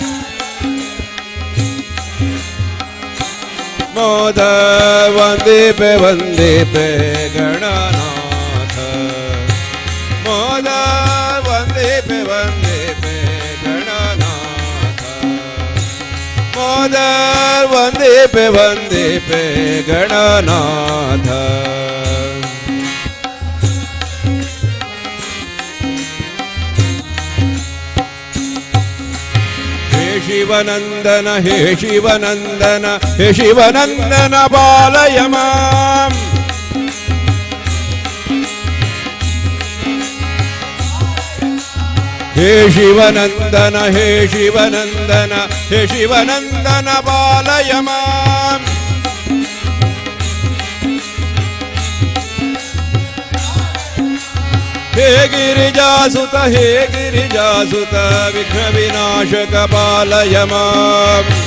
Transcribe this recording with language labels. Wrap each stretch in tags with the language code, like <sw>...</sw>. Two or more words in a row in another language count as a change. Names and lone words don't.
<kn>ಮೋದ ವಂದಿಪೆ ವಂದಿಪೆ ಗಣನಾಥ ಮೋದ ವಂದಿಪೆ ವಂದಿಪೆ ಗಣನಾಥ ಮೋದ ವಂದಿಪೆ ವಂದಿಪೆ ಗಣನಾಥ</kn> <sa>ಶಿವನಂದನ ಹೇ ಶಿವನಂದನ ಹೇ ಶಿವನಂದನ ಪಾಲಯ ಮಾಂ ಹೇ ಶಿವನಂದನ ಹೇ ಶಿವನಂದನ ಹೇ ಶಿವನಂದನ ಪಾಲಯ ಮಾಂ ಹೇ ಗಿರಿಜಾಸುತ ವಿಘ್ನ ವಿನಾಶಕ ಪಾಲಯ ಮಾಂ</sa>